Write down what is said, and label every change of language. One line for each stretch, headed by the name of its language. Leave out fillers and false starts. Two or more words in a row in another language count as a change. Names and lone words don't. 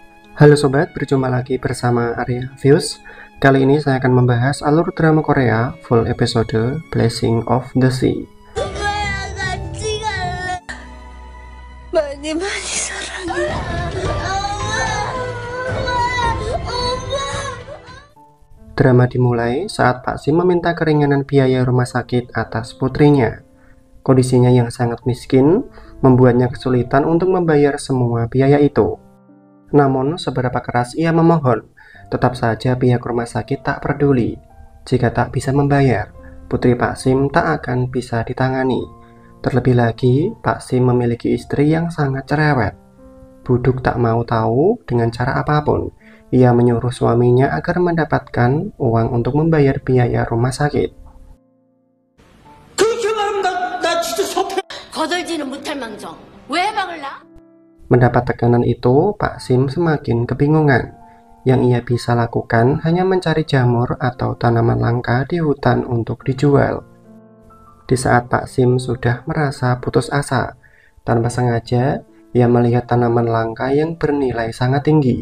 Indonesian: Halo sobat, berjumpa lagi bersama Arya Views. Kali ini saya akan membahas alur drama Korea
English: full episode
Indonesian: Blessing of the Sea.
Korean: 오빠랑 같이 갈래. 많이 많이 사랑해. 엄마.
Indonesian: Drama dimulai saat Pak Sim meminta keringanan biaya rumah sakit atas putrinya. Kondisinya yang sangat miskin membuatnya kesulitan untuk membayar semua biaya itu. Namun seberapa keras ia memohon, tetap saja pihak rumah sakit tak peduli. Jika tak bisa membayar, putri Pak Sim tak akan bisa ditangani. Terlebih lagi, Pak Sim memiliki istri yang sangat cerewet. Buduk tak mau tahu dengan cara apapun. Ia menyuruh suaminya agar mendapatkan uang untuk membayar biaya rumah sakit.
Korean: 그렇게 말하면 나 진짜 섭해. 거들지는 못할 망정. 왜 막을 나?
Indonesian: Mendapat tekanan itu, Pak Sim semakin kebingungan. Yang ia bisa lakukan hanya mencari jamur atau tanaman langka di hutan untuk dijual. Di saat Pak Sim sudah merasa putus asa, tanpa sengaja ia melihat tanaman langka yang bernilai sangat tinggi.